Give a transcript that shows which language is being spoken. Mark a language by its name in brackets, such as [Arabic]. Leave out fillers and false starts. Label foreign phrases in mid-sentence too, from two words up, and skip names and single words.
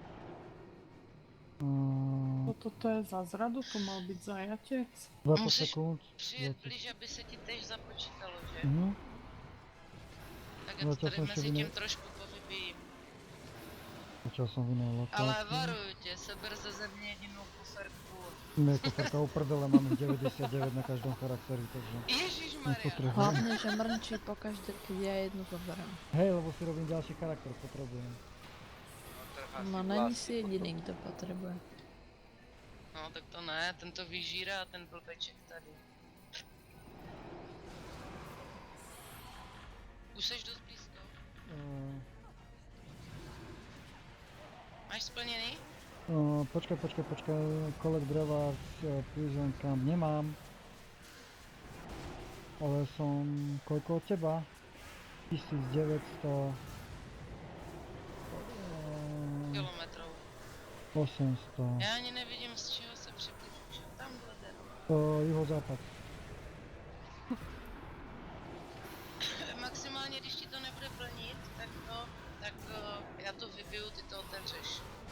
[Slovak] Toto to je za zradu, to mal byť zajatec. 20 Musíš sekúnd. [Czech] Přijet 20. blíž, aby se ti tež započítalo, že? Mhm. Tak No, já to to tady jsem ještě mezi tím viděl. [Slovak] trošku povybijím. Začal som v inej lokácii. [Czech] Ale varuju tě, seber ze země jedinou kuferku. [Slovak] Mne koferka uprdele, mám ich 99 na každom charakteri, takže [Czech] Ježišmarja. [Slovak] nepotrebujem. Hlavne, že mrnčí pokaždé, keď ja jednu zoberiem. Hej, lebo si robím ďalší charakter, potrebujem. No není si jediný, kto potrebuje. [Czech] No tak to ne, ten to vyžírá, ten blbeček tady. Už seš dost blízko. Máš splněný? [Slovak] Počkaj, [English] Collect Rewards, [Slovak] Prison Camp nemám. Ale som koľko od teba? 1900... [Czech] Kilometrů. 800. Já ani nevidím, z čeho se přibližuješ. Tamhle jde. [Slovak] Juhozápad. [Czech] Maximálně, když ti to nebude plnit, tak já to vybiju, ty to otevřeš.